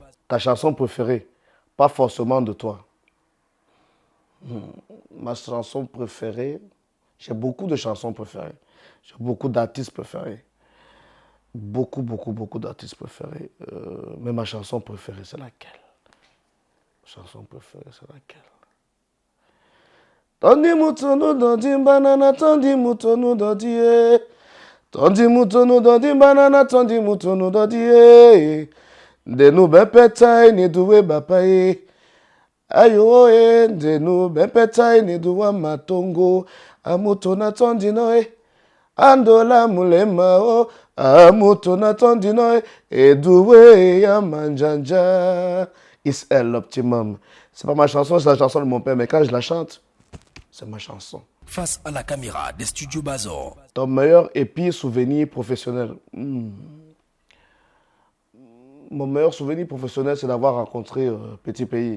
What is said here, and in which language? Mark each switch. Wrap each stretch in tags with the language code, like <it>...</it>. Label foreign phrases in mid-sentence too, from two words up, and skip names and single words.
<fr>Ta chanson préférée, pas forcément de toi. Ma chanson préférée, j'ai beaucoup de chansons préférées. J'ai beaucoup d'artistes préférés. Beaucoup, beaucoup, beaucoup d'artistes préférés. Mais ma chanson préférée, c'est laquelle? Ma chanson préférée, c'est laquelle?</fr> <dua>Tondi mutonu dondi banana, tondi mutonu dondi eh. Tondi mutonu dondi banana, tondi mutonu dondi eh. Denu bepetai ni duwe bapaye. Ayo eh, denu bepetai ni duwa matongo. Amutona tondi no eh. Andola mulema o. Amutona tondi no eh. Eduwe ya manjanja.</dua> <fr>Is elle l'optimum. C'est pas ma chanson, c'est la chanson de mon père, mais quand je la chante, c'est ma chanson. Face à la caméra des studios Bazor. Ton meilleur et pire souvenir professionnel. Mon meilleur souvenir professionnel, c'est d'avoir rencontré Petit Pays.</fr>